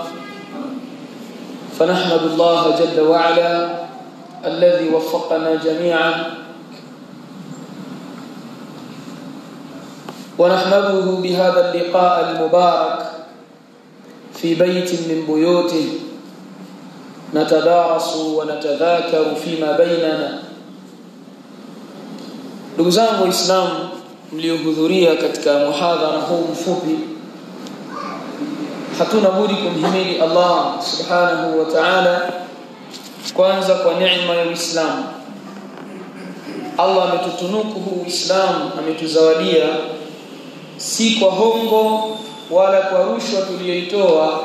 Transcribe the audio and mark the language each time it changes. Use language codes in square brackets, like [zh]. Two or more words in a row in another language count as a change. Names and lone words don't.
[ar] فنحمد الله جل وعلا الذي وفقنا جميعا، ونحمده بهذا اللقاء المبارك في بيت من بيوته نتدارس ونتذاكر فيما بيننا. [sw] Ndugu zangu Waislamu mliohudhuria katika muhadhara huu mfupi, hatuna budi kumhimidi Allah [ar] سبحانه وتعالى [sw] kwanza kwa neema ya Uislamu. Allah ametutunuku huu Uislamu, ametuzawadia si kwa hongo wala kwa rushwa tuliyoitoa.